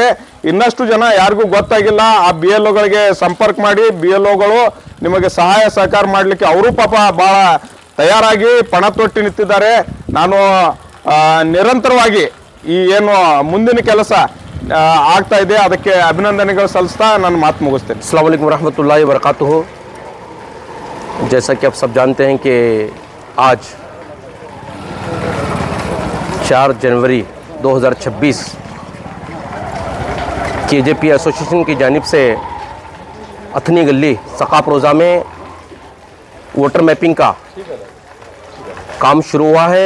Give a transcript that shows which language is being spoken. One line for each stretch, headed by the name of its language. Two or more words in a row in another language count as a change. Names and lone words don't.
Kannada: ಇನ್ನಷ್ಟು ಜನ ಯಾರಿಗೂ ಗೊತ್ತಾಗಿಲ್ಲ, ಆ BLOಗಳಿಗೆ ಸಂಪರ್ಕ ಮಾಡಿ, BLOಗಳು ನಿಮಗೆ ಸಹಾಯ ಸಹಕಾರ ಮಾಡಲಿಕ್ಕೆ ಅವರು ಪಾಪ ಭಾಳ ತಯಾರಾಗಿ ಪಣ ತೊಟ್ಟಿ ನಿಂತಿದ್ದಾರೆ. ನಾನು ನಿರಂತರವಾಗಿ ಈ ಏನು ಮುಂದಿನ ಕೆಲಸ ಆಗ್ತಾ ಇದೆ ಅದಕ್ಕೆ ಅಭಿನಂದನೆಗಳು ಸಲ್ಲಿಸ್ತಾ ನನ್ನ ಮಾತು ಮುಗಿಸ್ತೇನೆ.
Arabic: السلام عليكم رحمة الله و بركاته.
Hindi: जैसा कि आप सब जानते हैं कि आज 4 जनवरी 2026 KJP एसोसिएशन की जानिब से अथनी गली सकाफ रोज़ा में
English: voter mapping
Hindi: का काम शुरू हुआ है।